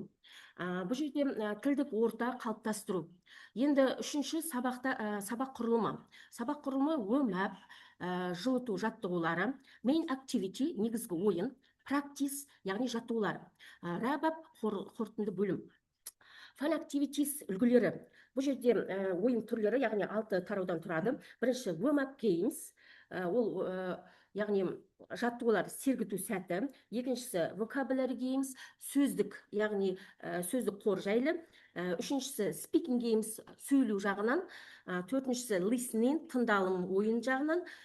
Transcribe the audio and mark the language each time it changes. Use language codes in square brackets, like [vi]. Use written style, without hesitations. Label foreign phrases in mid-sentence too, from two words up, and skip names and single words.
[kk] Бұл жерде тілдік орта қалыптастыру. Енді үшінші сабақ құрылымы. Сабақ құрылымы өмәп, жылыту жаттығулары, [en] main activity, [kk] негізгі ойын, practice, яғни жаттығулар, рәбәп, қорытынды бөлім. [en] Fun activities үлгілері. [kk] Бұл жерде ойын түрлері, яғни 6 тараудан тұрады. [en] Бірінші warm-up games, [kk] ол яғни жаттығулар сергіту сәті. Екіншісі [en] vocabulary games, [kk] сөздік, яғни сөздік қор жайлы. Үшіншісі [en] speaking games, [kk] сөйлеу жағынан. Төртіншісі listening, тыңдалым ойын жағынан.